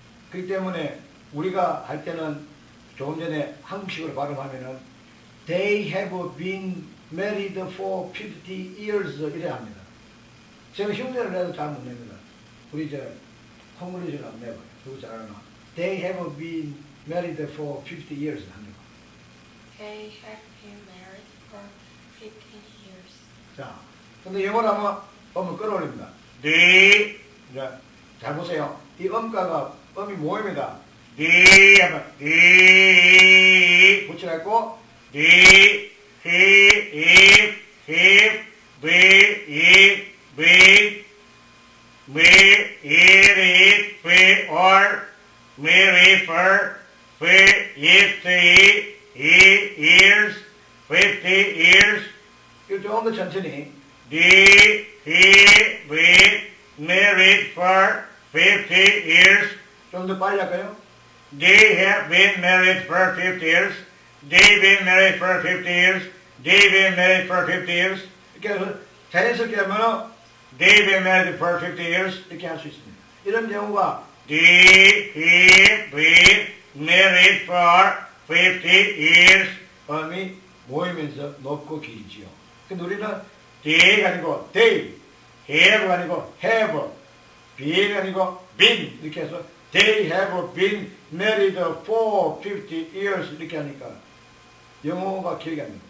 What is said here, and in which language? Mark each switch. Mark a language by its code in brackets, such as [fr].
[ko] 그렇기 때문에 우리가 할 때는 조금 전에 한국식으로 발음하면은 [en] They have been married for 50 years [ko] 이래 합니다. 제가 흉내를 내도 잘 못 냅니다. 우리 콩글리시를 한번 내봐요. 누구 잘 아나? [en] They have been married for 50 years [ko] 합니다. [en] They have been married for 50 years. [ko] 자, 근데 영어로 하면 음을 끌어올립니다. 네. 잘 보세요. 이 음가가 음이 모입니다. 네 하면 네 붙여갖고 네, 히, 입, 위, 미, 이리, 위, 얼, 미리, 벌, 위, 입, ears, 50 years. 이거 조금 더 천천히. [en] They have been married for 50 years. [ko] 좀 더 빨리 할까요? [en] They have been married for 50 years. They've been married for 50 years. They've been married for 50 years. [ko] 이렇게 해서 자연스럽게 하면 [en] They've been married for 50 years [ko] 이렇게 할 수 있습니다. 이런 경우가 [en] They have been married for 50 years [ko] 음이 모이면서 높고 길지요. 근데 우리는 they가 아니고 they, have가 아니고 have, being가 아니고 been 이렇게 해서 [en] they have been married for 50 years [ko] 이렇게 하니까 영어가 기억이 안 됩니다.